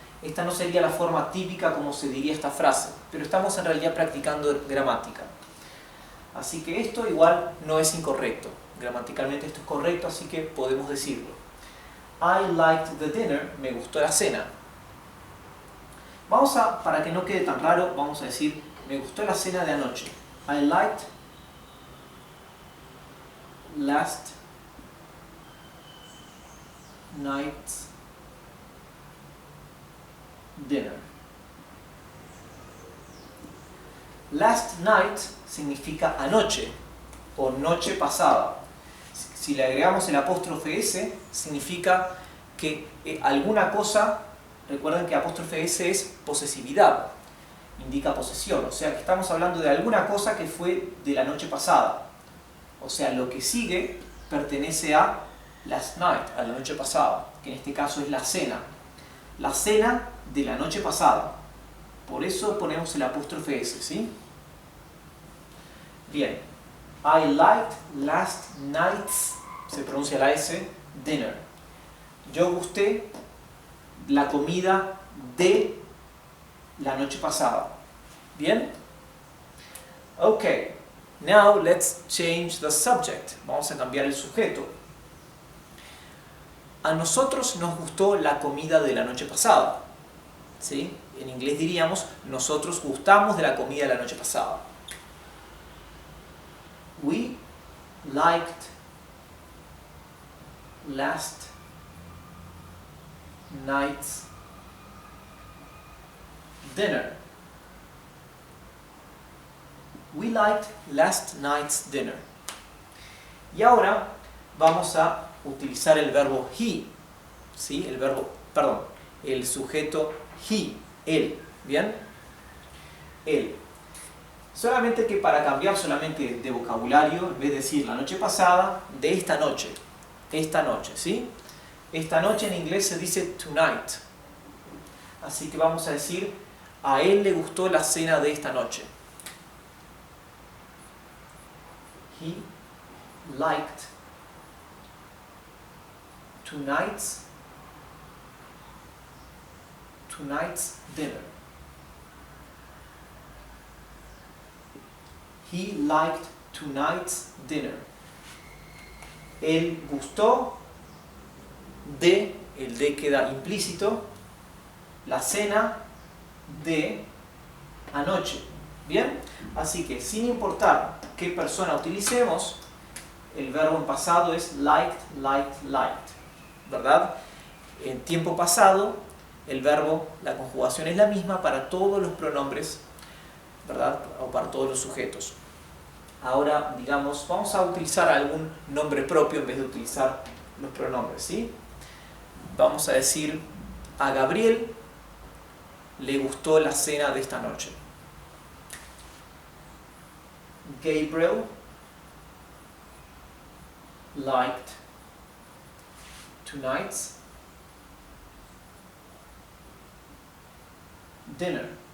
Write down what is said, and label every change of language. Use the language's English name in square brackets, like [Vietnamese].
[Spanish] Esta no sería la forma típica como se diría esta frase, pero estamos en realidad practicando gramática. Así que esto igual no es incorrecto. Gramaticalmente esto es correcto, así que podemos decirlo. [English] I liked the dinner, [Spanish] me gustó la cena. Vamos a, para que no quede tan raro, vamos a decir, me gustó la cena de anoche. [English] I liked last night's dinner. [Spanish] Last night significa anoche o noche pasada. Si le agregamos el apóstrofe S, significa que alguna cosa, recuerden que apóstrofe S es posesividad, indica posesión, o sea que estamos hablando de alguna cosa que fue de la noche pasada. O sea, lo que sigue pertenece a last night, a la noche pasada, que en este caso es la cena. La cena de la noche pasada. Por eso ponemos el apóstrofe S, ¿sí? [English] Bien. I liked last night's, [Spanish] se pronuncia la S, [English] dinner. [Spanish] Yo gusté la comida de la noche pasada. ¿Bien? Ok. [English] Now let's change the subject. [Spanish] Vamos a cambiar el sujeto. A nosotros nos gustó la comida de la noche pasada. ¿Sí? En inglés diríamos, nosotros gustamos de la comida de la noche pasada. [English] We liked last night's dinner. We liked last night's dinner. [Spanish] Y ahora vamos a utilizar el verbo he, ¿sí? El sujeto he, él, ¿bien? Él. Solamente que para cambiar solamente de vocabulario, en vez de decir la noche pasada, de esta noche, ¿sí? Esta noche en inglés se dice tonight. Así que vamos a decir, a él le gustó la cena de esta noche. [English] He liked tonight's dinner. He liked tonight's dinner. [Spanish] Él gustó de, el de queda implícito, la cena de anoche. ¿Bien? Así que sin importar qué persona utilicemos, el verbo en pasado es liked, liked, liked, ¿verdad? En tiempo pasado, el verbo, la conjugación es la misma para todos los pronombres, ¿verdad? O para todos los sujetos. Ahora, digamos, vamos a utilizar algún nombre propio en vez de utilizar los pronombres, ¿sí? Vamos a decir, a Gabriel le gustó la cena de esta noche. [English] Gabriel liked tonight's dinner.